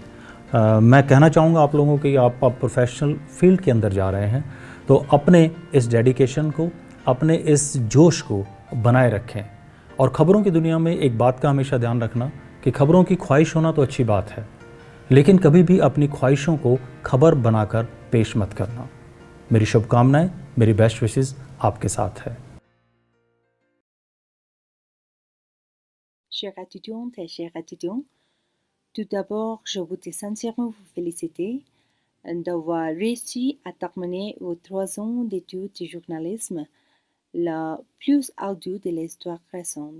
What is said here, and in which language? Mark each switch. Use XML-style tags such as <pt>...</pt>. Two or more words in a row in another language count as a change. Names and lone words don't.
<hi>मैं कहना चाहूँगा आप लोगों को कि आप</hi> <en>professional field</en> <hi>के अंदर जा रहे हैं, तो अपने इस डेडिकेशन को, अपने इस जोश को बनाए रखें। और ख़बरों की दुनिया में एक बात का हमेशा ध्यान रखना कि ख़बरों की ख्वाहिश होना तो अच्छी बात है, लेकिन कभी भी अपनी ख्वाहिशों को खबर बनाकर पेश मत करना। मेरी शुभकामनाएं, मेरी</hi> <en>best wishes</en> <hi>आपके साथ है।</hi> <fr>Chères étudiantes et chers étudiants, tout d'abord, je voudrais sincèrement vous féliciter d'avoir réussi à terminer vos 3 ans d'études de journalisme, la plus ardue de l'histoire récente.</fr>